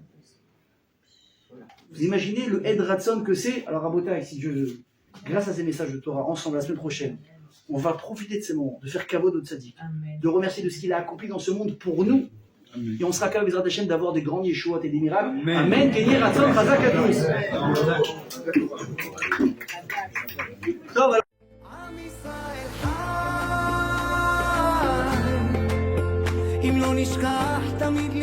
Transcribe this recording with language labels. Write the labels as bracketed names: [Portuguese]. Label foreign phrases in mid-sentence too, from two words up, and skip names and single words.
[French] Vous imaginez le [Hebrew] עת רצון [French] que c'est? Alors Rabotai, si Dieu veut, grâce à ces messages de Torah, ensemble, la semaine prochaine, on va profiter de ces moments, de faire caveau de tzaddik, de remercier de ce qu'il a accompli dans ce monde pour nous. Amen. Et on sera capable, [Hebrew] בעזרת השם, [French] d'avoir des grands Yeshuot et des miracles. Amen. [Hebrew] כן יהי רצון חזק [French] à tous. [Hebrew] טוב, עם ישראל חי, אם לא נשכח